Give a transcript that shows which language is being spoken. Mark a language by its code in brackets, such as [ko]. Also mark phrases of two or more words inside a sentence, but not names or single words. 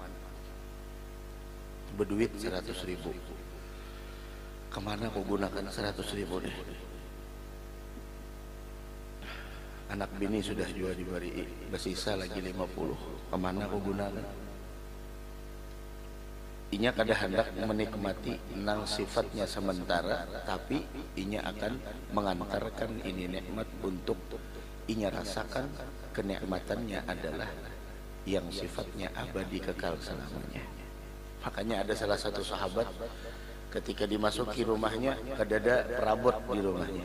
[bjn] Berduit 100.000, kemana aku gunakan 100.000 deh. Anak bini sudah jual diberi, bersisa lagi 50, kemana aku gunakan. Inya kada hendak menikmati nang sifatnya sementara, tapi inya akan mengantarkan ini nikmat untuk inya rasakan. Kenikmatannya adalah yang sifatnya abadi kekal selamanya. Makanya ada salah satu sahabat ketika dimasuki rumahnya, kedada perabot di rumahnya.